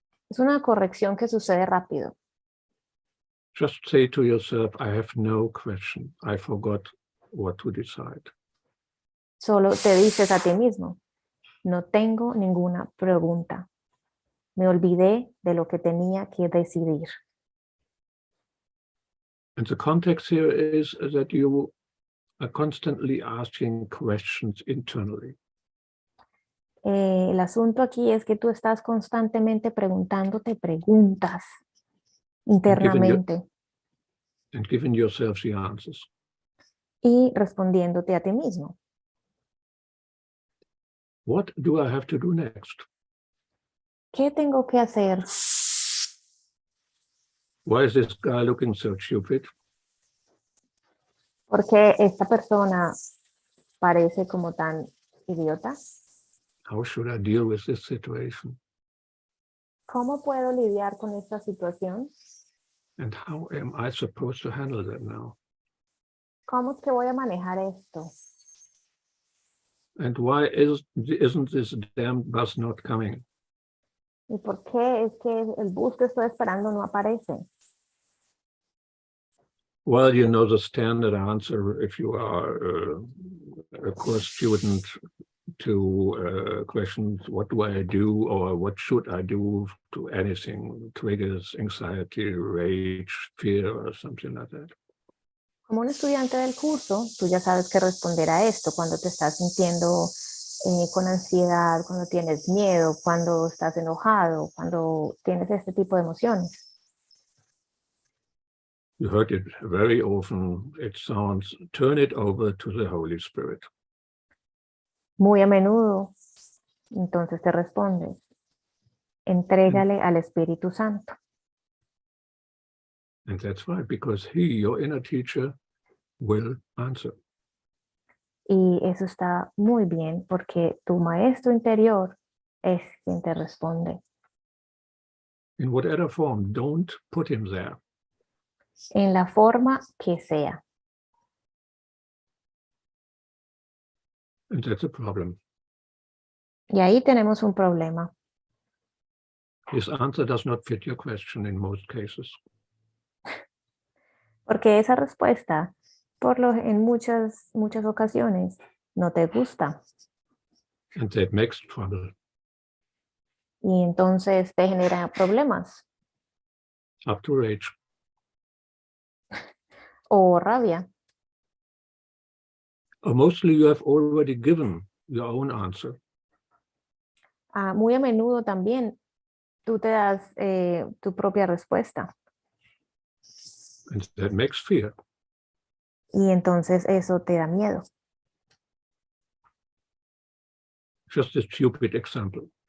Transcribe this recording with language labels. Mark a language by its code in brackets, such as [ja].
[es] Es una corrección que sucede rápido. [en] Just say to yourself, I have no question. I forgot what to decide. [es] Solo te dices a ti mismo, no tengo ninguna pregunta. Me olvidé de lo que tenía que decidir. [en] And the context here is that you are constantly asking questions internally. [es] El asunto aquí es que tú estás constantemente preguntándote preguntas internamente [en] And giving yourself the answers. [es] y respondiéndote a ti mismo. [en] What do I have to do next? [es] ¿Qué tengo que hacer? [en] Why is this guy looking so stupid? [es] ¿Por qué esta persona parece como tan idiota? [en] How should I deal with this situation? [es] ¿Cómo puedo lidiar con esta situación? [en] And how am I supposed to handle that now? [es] ¿Cómo es que voy a manejar esto? [en] And why isn't this damn bus not coming? [es] ¿Y por qué es que el bus que estoy esperando no aparece? [en] Well, you know the standard answer if you are a course student to questions, what do I do or what should I do to anything, triggers anxiety, rage, fear or something like that. [es] Como un estudiante del curso, tú ya sabes qué responder a esto cuando te estás sintiendo con ansiedad, cuando tienes miedo, cuando estás enojado, cuando tienes este tipo de emociones. [en] You heard it very often. It sounds, turn it over to the Holy Spirit. [es] Muy a menudo, entonces te respondes, entrégale al Espíritu Santo. [en] And that's right, because he, your inner teacher, will answer. [es] Y eso está muy bien porque tu maestro interior es quien te responde. [en] In whatever form, don't put him there. [es] En la forma que sea. [en] And that's a problem. [es] Y ahí tenemos un problema. [en] His answer does not fit your question in most cases. [es] Porque esa respuesta, en muchas ocasiones, no te gusta. [en] And that makes trouble. [es] Y entonces te genera problemas [en] Up to rage. [es] o rabia. [en] Or mostly you have already given your own answer. [es] Muy a menudo también tú te das tu propia respuesta. [en] And that makes fear. [es] Y entonces eso te da miedo. [en] Just a stupid example.